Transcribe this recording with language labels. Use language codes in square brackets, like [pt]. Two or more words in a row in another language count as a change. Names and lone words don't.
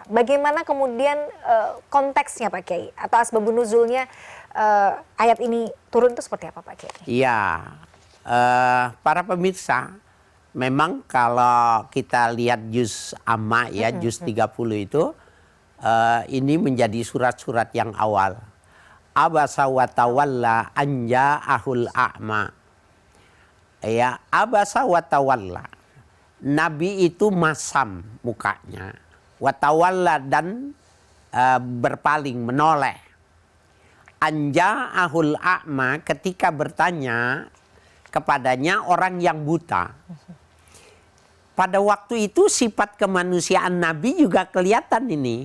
[id] Bagaimana kemudian konteksnya Pak Kiai atau asbabun nuzulnya ayat ini turun itu seperti apa Pak Kiai? Iya, para pemirsa, memang kalau kita lihat [ar] juz amma [id] ya, juz 30 itu, ini menjadi surat-surat yang awal. [ar] Abasa wa tawalla an ja'ahul a'ma. Ya, abasa wa tawalla. [id] Nabi itu masam mukanya, [ar] wa tawalla, [id] dan berpaling, menoleh. [ar] An ja'ahul a'ma, [id] ketika bertanya kepadanya orang yang buta. Pada waktu itu sifat kemanusiaan Nabi juga kelihatan ini.